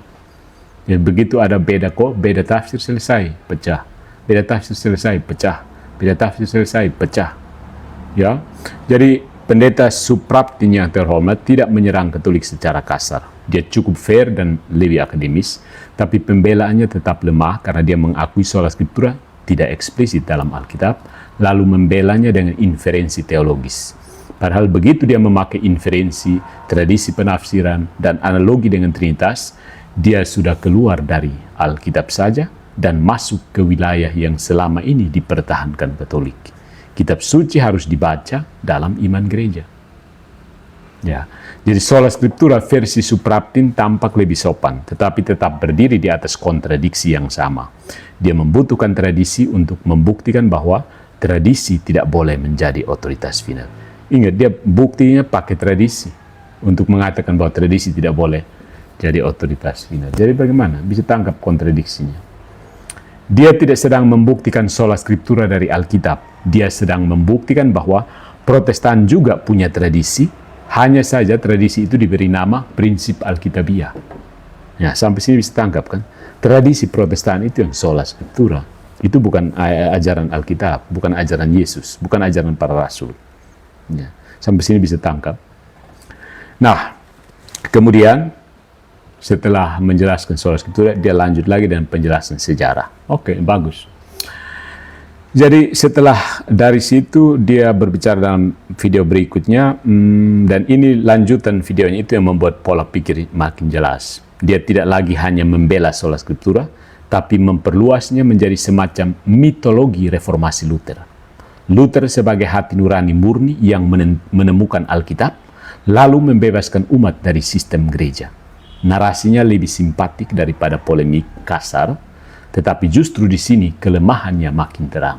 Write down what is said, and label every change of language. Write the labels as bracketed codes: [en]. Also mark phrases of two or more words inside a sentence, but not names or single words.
[id] Ya, begitu ada beda tafsir selesai, pecah. Beda tafsir selesai, pecah. Beda tafsir selesai, pecah. Ya, jadi pendeta Supraptin yang terhormat tidak menyerang Katolik secara kasar. Dia cukup fair dan lebih akademis, tapi pembelaannya tetap lemah karena dia mengakui [la] sola scriptura [id] tidak eksplisit dalam Alkitab, lalu membelanya dengan inferensi teologis. Padahal begitu dia memakai inferensi, tradisi penafsiran, dan analogi dengan Trinitas, dia sudah keluar dari Alkitab saja dan masuk ke wilayah yang selama ini dipertahankan Katolik. Kitab suci harus dibaca dalam iman gereja. Ya, jadi [la] sola scriptura [id] versi Supraptin tampak lebih sopan, tetapi tetap berdiri di atas kontradiksi yang sama. Dia membutuhkan tradisi untuk membuktikan bahwa tradisi tidak boleh menjadi otoritas final. Ingat, dia buktinya pakai tradisi untuk mengatakan bahwa tradisi tidak boleh jadi otoritas final. Jadi bagaimana? Bisa tangkap kontradiksinya. Dia tidak sedang membuktikan [la] sola scriptura [id] dari Alkitab. Dia sedang membuktikan bahwa Protestan juga punya tradisi, hanya saja tradisi itu diberi nama prinsip Alkitabiah. Ya, sampai sini bisa tangkap kan? Tradisi Protestan itu yang [la] sola scriptura. [id] Itu bukan ajaran Alkitab, bukan ajaran Yesus, bukan ajaran para rasul. Ya, sampai sini bisa tangkap. Nah, kemudian setelah menjelaskan [la] sola scriptura, [id] dia lanjut lagi dengan penjelasan sejarah. Oke, bagus. Jadi setelah dari situ dia berbicara dalam video berikutnya, dan ini lanjutan videonya itu yang membuat pola pikir makin jelas. Dia tidak lagi hanya membela [la] sola scriptura, [id] tapi memperluasnya menjadi semacam mitologi reformasi Luther. Luther sebagai hati nurani murni yang menemukan Alkitab, lalu membebaskan umat dari sistem gereja. Narasinya lebih simpatik daripada polemik kasar, tetapi justru di sini kelemahannya makin terang.